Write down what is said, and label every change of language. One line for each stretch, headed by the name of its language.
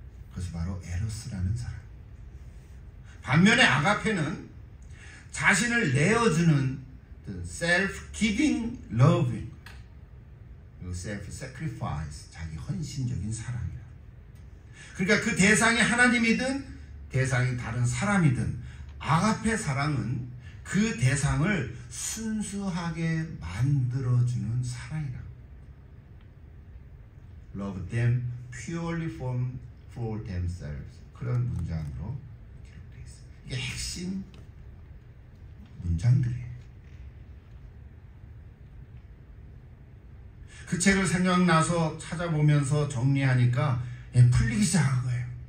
Korean: 그것이 바로 에로스라는 사랑. 반면에 아가페는 자신을 내어주는
English: self-giving loving,
Korean: 그리고
English: self-sacrifice,
Korean: 자기 헌신적인 사랑이라. 그러니까 그 대상이 하나님이든 대상이 다른 사람이든 아가페 사랑은 그 대상을 순수하게 만들어주는 사랑이라.
English: Love them purely for themselves.
Korean: 그런 문장으로 기록되어 있습니다. 이게 핵심 문장들이에요. 그 책을 생각나서 찾아보면서 정리하니까 풀리기 시작한 거예요.